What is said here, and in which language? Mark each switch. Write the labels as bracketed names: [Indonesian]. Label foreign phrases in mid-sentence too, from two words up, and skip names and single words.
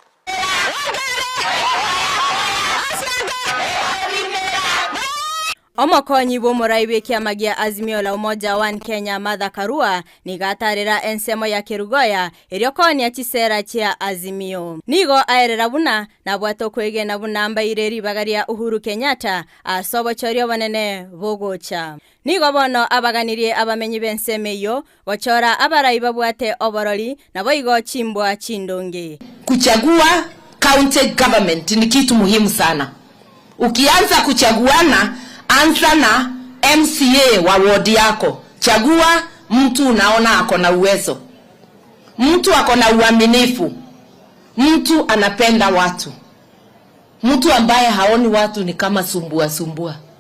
[Gusii] Omokonyi bomurai kiamagia Azimio la Umoja One Kenya Martha Karua nigatarira ensemo ya Kirugoya iriokoni achisera chia Azimio. Nigo aerera buna na bwato kwege na bunamba ireri bagaria Uhuru Kenyatta asobo chorio banene bogocha. Nigo bono abaganirie abamenyi bensemeyo bochora abarai babwate oboroli na boigo chimbwa chindonge. [Swahili] Kuchagua county government ni kitu muhimu sana. Ukianza kuchaguana, anza na MCA wa ward yako. Chagua mtu unaona ako na uwezo, mtu ako na uaminifu, mtu anapenda watu, mtu ambaye haoni watu ni kama sumbua.